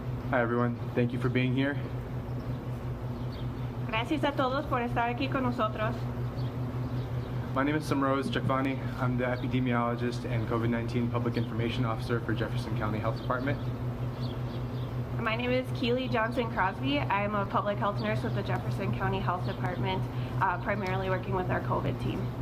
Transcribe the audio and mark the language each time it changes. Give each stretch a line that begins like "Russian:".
English: Hi everyone, thank you for being here.
Spanish: Gracias a todos por estar aquí con nosotros.
English: My name is Samrose Chakvani. I'm the epidemiologist and COVID-19 Public Information Officer for Jefferson County Health Department. My name is Keely Johnson Crosby. I am a public health nurse with the Jefferson County Health Department, primarily working with our COVID team.